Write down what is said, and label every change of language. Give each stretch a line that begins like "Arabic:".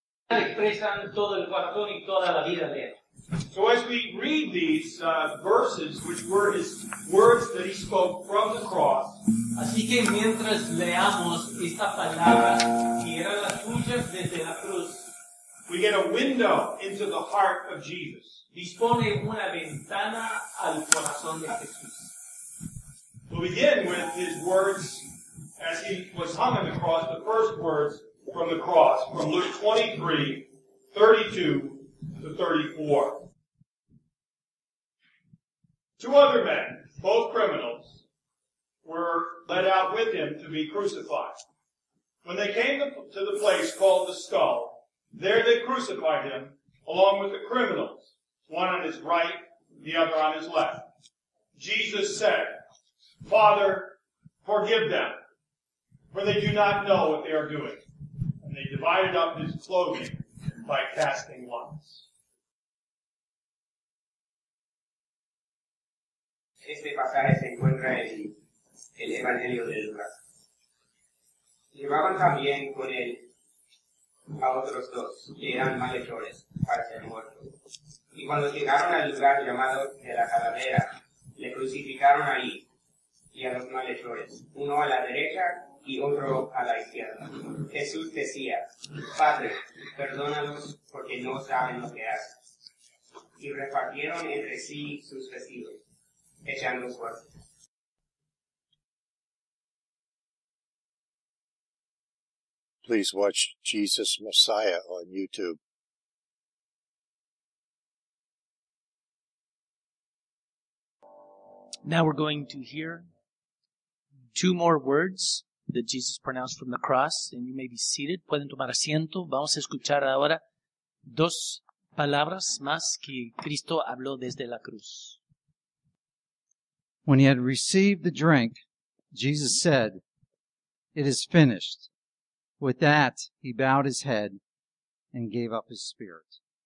Spanish: expresan todo el corazón y toda la vida de él.
English: So as we read these verses, which were his words that he spoke from the cross,
Spanish: Así que mientras leamos esta palabra, que eran las suyas desde la cruz,
English: we get a window into the heart of Jesus.
Spanish: dispone una ventana al corazón de Jesús.
English: We'll begin with his words as he was hung on the cross, the first words from the cross, from Luke 23, 32 to 34. Two other men, both criminals, were led out with him to be crucified. When they came to the place called the Skull, there they crucified him along with the criminals, one on his right, the other on his left. Jesus said, "Father, forgive them, for they do not know what they are doing." And they divided up his clothing by casting lots.
Spanish: Este pasaje se encuentra en el Evangelio de Lucas. Llevaban también con él a otros dos, que eran malhechores, para ser muertos. Y cuando llegaron al lugar llamado de la Calavera, le crucificaron ahí, y a los malhechores, uno a la derecha y otro a la izquierda. Jesús decía, "Padre, perdónalos porque no saben lo que hacen." Y repartieron entre sí sus vestidos, echando suerte.
English: Please watch Jesus Messiah on YouTube. Now we're going to hear two more words that Jesus pronounced from the cross, and you may be seated.
Spanish: Pueden tomar asiento. Vamos a escuchar ahora dos palabras más que Cristo habló desde la cruz.
English: When he had received the drink, Jesus said, "It is finished." With that, he bowed his head and gave up his spirit.